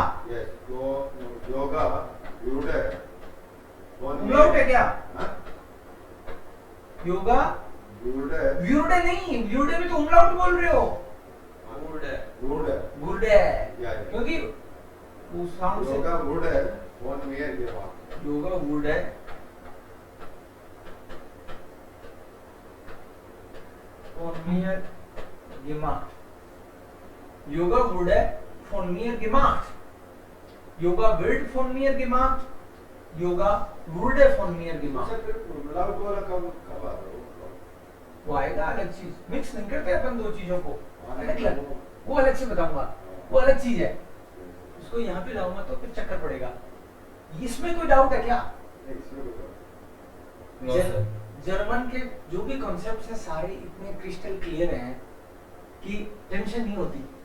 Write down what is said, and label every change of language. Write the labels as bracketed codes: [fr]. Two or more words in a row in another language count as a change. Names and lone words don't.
[hi] योगा उमलाउट है क्या? योगा व्यूडे नहीं, व्यूडे में तो उमलाउट बोल रहे हो। गुडे, क्योंकि उस साउंड से योगा वुड है, [de] von mir gemacht. Yoga wurde von mir gemacht. Yoga wird von mir gemacht. Yoga wurde von mir gemacht. [hi] वो आएगा अलग चीज, मिक्स नहीं करते अपन दो चीजों को, अलग अलग, वो अलग से बताऊंगा, वो अलग चीज है, उसको यहाँ पे लाऊंगा तो फिर चक्कर पड़ेगा। इसमें कोई डाउट है क्या? नो सर। जर्मन के जो भी कॉन्सेप्ट्स हैं सारे इतने [en] crystal clear [hi] हैं कि टेंशन नहीं होती।